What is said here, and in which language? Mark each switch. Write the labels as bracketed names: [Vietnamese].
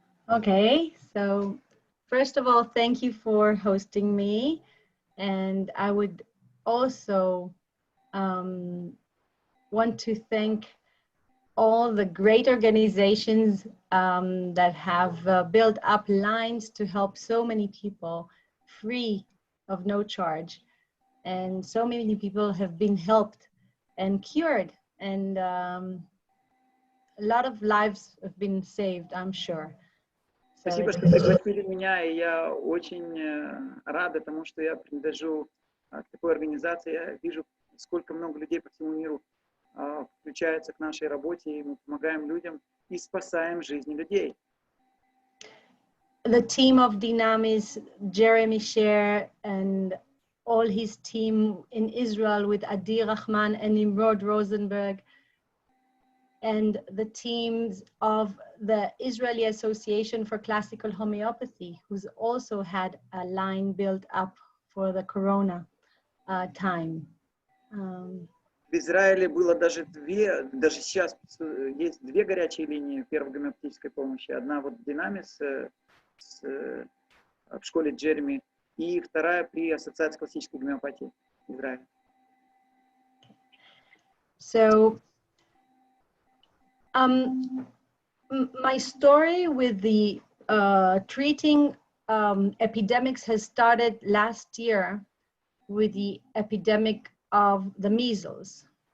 [English] Okay, so first of all, thank you for hosting me, and I would also want to thank all the great organizations that have built up lines to help so many people free of no charge. And so many people have been helped and cured, and a lot of lives have been saved, I'm sure. [Russian] Спасибо, что пригласили меня, и я очень рада тому, что я принадлежу к такой организации. Я вижу, сколько много людей по всему миру включаются к нашей работе, и мы помогаем людям и спасаем жизни людей. [English] The team of Dynamis, Jeremy Sher, and all his team in Israel with Adi Rahman and Nimrod Rosenberg, and the teams of the Israeli Association for Classical Homeopathy, who's also had a line built up for the Corona time. [Russian] В Израиле было даже сейчас есть две горячие линии первой гомеопатической помощи. Одна вот в Динамис в школе Джереми, и вторая при Ассоциации классической гомеопатии Израиля. [English] So, my story with the treating epidemics has started last year with the epidemic of the measles.